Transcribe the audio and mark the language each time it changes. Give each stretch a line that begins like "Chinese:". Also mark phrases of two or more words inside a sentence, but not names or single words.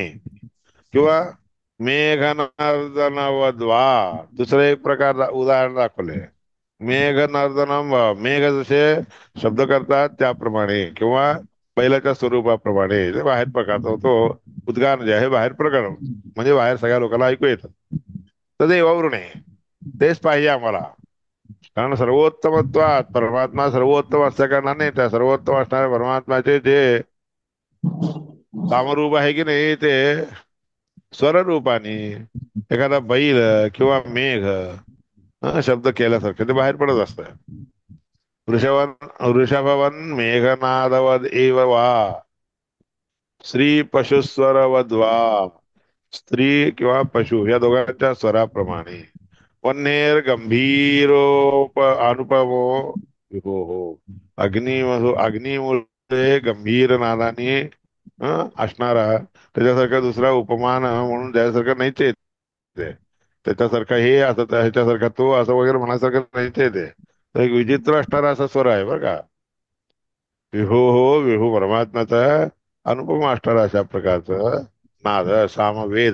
Sanskrit: किंवा मेघनर्दनवद्वा.
Marathi: दुसरं एक प्रकार उदाहरण दाखवले. मेघनर्दनम, मेघ जसे शब्द करतात त्याप्रमाणे, किंवा बैलाच्या स्वरूपाप्रमाणे ते बाहेर प्रकारचा तो उद्गार जे आहे बाहेर प्रकट होतो. म्हणजे बाहेर सगळ्या लोकांना ऐकू येतं.
Sanskrit: तदेव वृणे.
Marathi: तेच पाहिजे आम्हाला. कारण सर्वोत्तमत्वात परमात्मा सर्वोत्तम असल्या कारणाने त्या सर्वोत्तम असणाऱ्या परमात्म्याचे जे कामरूप आहे की नाही, ते स्वररूपाने एखादा बैल किंवा मेघ शब्द केल्यासारखं ते बाहेर पडत असतं.
Sanskrit: वृषभवन मेघनादवद एव वा. स्त्री पशुस्वरवद्वा.
Marathi: स्त्री किंवा पशु या दोघांच्या स्वराप्रमाणे.
Sanskrit: वन्हेर गंभीरोप अनुपमो विभो हो.
Marathi: अग्निमुळे गंभीर नादाने असणारा त्याच्यासारखा दुसरा उपमान म्हणून द्यासारखं नाहीच आहे ते. त्याच्यासारखा हे असं ह्याच्यासारखा तो असं वगैरे म्हणायसारखं नाहीच आहे ते. तर एक विचित्र असणारा असा स्वर आहे बरं का. विभू हो, विभू परमात्म्याचा अनुपम असणारा अशा प्रकारचं नाद सामवेद.